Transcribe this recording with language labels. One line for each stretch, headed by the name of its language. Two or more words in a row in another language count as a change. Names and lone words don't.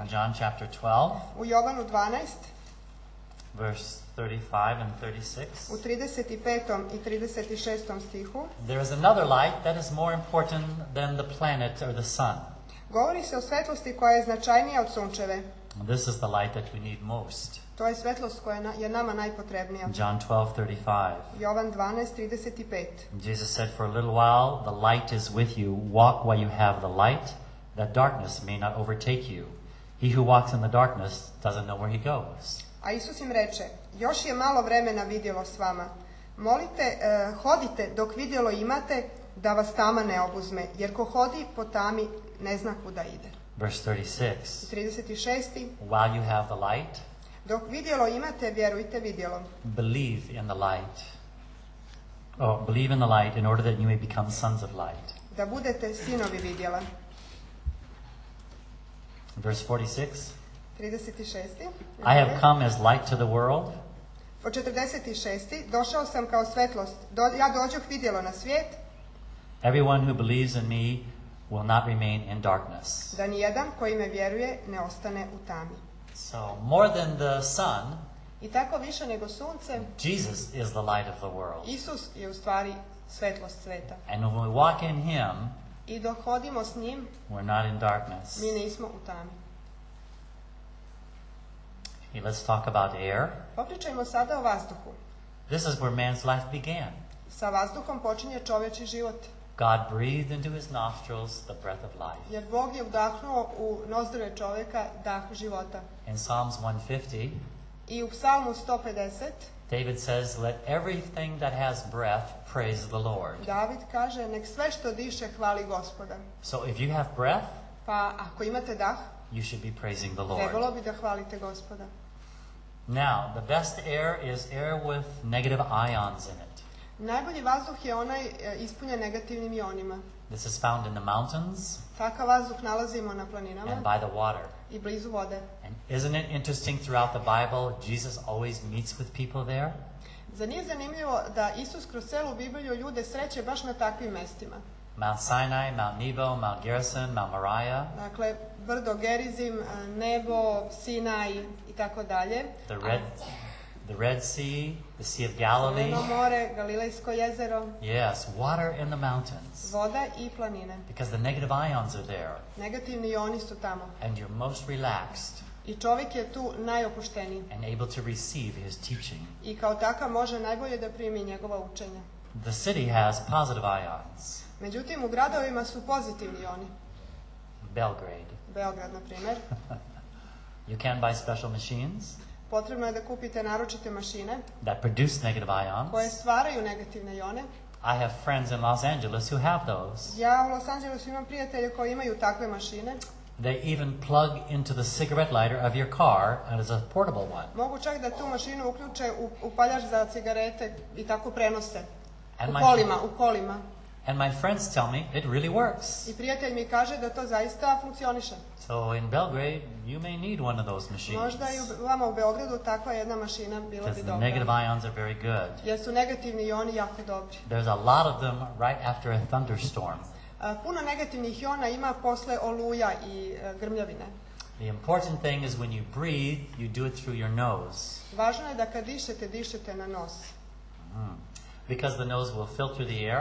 English: In John chapter 12,
Serbian: U Jovanu 12,
English: verse 35 and 36,
Serbian: u 35. i 36. stihu,
English: there is another light that is more important than the planet or the sun.
Serbian: govori se o svetlosti koja je značajnija od sunčeve.
English: This is the light that we need most.
Serbian: To je svetlost koja je nama najpotrebnija.
English: John 12:35.
Serbian: Jovan 12:35.
English: Jesus said, "For a little while the light is with you. Walk while you have the light, that darkness may not overtake you. He who walks in the darkness doesn't know where he goes."
Serbian: A Isus im reče, još je malo vremena vidjelo s vama. Molite, hodite dok vidjelo imate, da vas tama ne obuzme, jer ko hodi po tami ne zna kuda ide.
English: Verse 36.
Serbian: 36.
English: While you have the light,
Serbian: Dok vidjelo imate, vjerujte vidjelom.
English: believe in the light. Oh, believe in the light in order that you may become sons of light.
Serbian: Da budete sinovi vidjela.
English: Verse 46.
Serbian: 36.
English: I have come as light to the world,
Serbian: Po 46. Došao sam kao svetlost. Ja dođoh vidjelo na svijet,
English: everyone who believes in me will not remain in darkness.
Serbian: da nijedan koji me vjeruje ne ostane u tami.
English: So, more than the sun,
Serbian: I tako više nego sunce,
English: Jesus is the light of the world.
Serbian: Isus je u stvari svetlost sveta.
English: And when we walk in Him,
Serbian: I dok hodimo s njim,
English: we're not in darkness.
Serbian: mi nismo u tami.
English: Okay, let's talk about air.
Serbian: Popričajmo sada o vazduhu.
English: This is where man's life began.
Serbian: Sa vazduhom počinje čovječji život.
English: God breathed into his nostrils the breath of life.
Serbian: Jer Bog je udahnuo u nozdrve čovjeka dah života.
English: In Psalms 150,
Serbian: I u Psalmu 150
English: David says, let everything that has breath praise the Lord.
Serbian: David kaže, nek sve što diše hvali Gospoda.
English: So if you have breath,
Serbian: Pa ako imate dah,
English: you should be praising the Lord.
Serbian: trebalo bi da hvalite Gospoda.
English: Now, the best air is air with negative ions in it.
Serbian: Najbolji vazduh je onaj ispunjen negativnim ionima.
English: This is found in the mountains
Serbian: Takav vazduh nalazimo na planinama
English: and by the water.
Serbian: i blizu vode.
English: And isn't it interesting throughout the Bible, Jesus always meets with people there?
Serbian: Zar nije zanimljivo da Isus kroz celu Bibliju ljude sreće baš na takvim mestima?
English: Mount Sinai, Mount Nebo, Mount Gerizim, Mount Moriah,
Serbian: Dakle, brdo Gerizim, nebo, Sinaj i tako dalje.
English: the Red Sea, the Sea of Galilee.
Serbian: Crveno more, Galilejsko jezero,
English: Yes, water in the mountains.
Serbian: voda i planine.
English: Because the negative ions are there.
Serbian: Negativni ioni su tamo.
English: And you're most relaxed
Serbian: I čovjek je tu najopušteniji.
English: and able to receive his teaching.
Serbian: I kao takav može najbolje da primi njegova učenja.
English: The city has positive ions.
Serbian: Međutim, u gradovima su pozitivni ioni.
English: Belgrade.
Serbian: Beograd, na primjer.
English: You can buy special machines
Serbian: Potrebno je da kupite naročite mašine
English: that produce negative
Serbian: koje
English: ions.
Serbian: stvaraju negativne ione.
English: I have friends in Los Angeles who have those.
Serbian: Ja u Los Angelesu imam prijatelje koji imaju takve mašine.
English: They even plug into the cigarette lighter of your car as a portable one.
Serbian: Mogu čak da tu mašinu uključe u paljač za cigarete i tako prenose.
English: And
Serbian: U kolima.
English: And my friends tell me it really works.
Serbian: I prijatelj mi kaže da to zaista funkcioniše.
English: So in Belgrade, you may need one of those machines.
Serbian: Možda i vama u Beogradu takva jedna mašina bila
English: Because
Serbian: bi
English: the
Serbian: dobra.
English: negative ions are very good.
Serbian: Jer su negativni ioni jako dobri.
English: There's a lot of them right after a thunderstorm.
Serbian: Puno negativnih iona ima posle oluja i grmljavine.
English: The important thing is when you breathe, you do it through your nose.
Serbian: Važno je da kad dišete na nos.
English: Because the nose will filter the air,